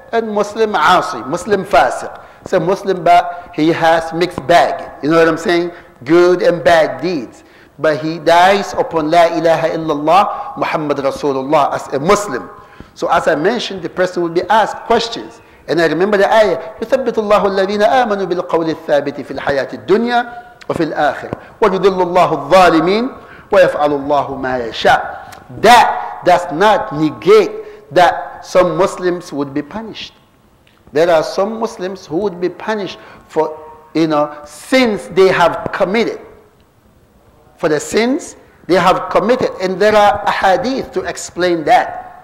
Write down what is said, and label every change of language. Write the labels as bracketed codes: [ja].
[en] A Muslim asi, Muslim fasiq. So Muslim, but he has mixed bag. You know what I'm saying? Good and bad deeds. But he dies upon La ilaha illallah Muhammad Rasulullah as a Muslim. So as I mentioned, the person will be asked questions. And I remember the ayah, [ar] يثبت الله الذين آمنوا بالقول الثابت في الحياة الدنيا وفي الآخرة ويضل الله الظالمين ويفعل الله ما يشاء. [en] That does not negate that some Muslims would be punished. There are some Muslims who would be punished for, sins they have committed. For the sins they have committed. And there are ahadith to explain that.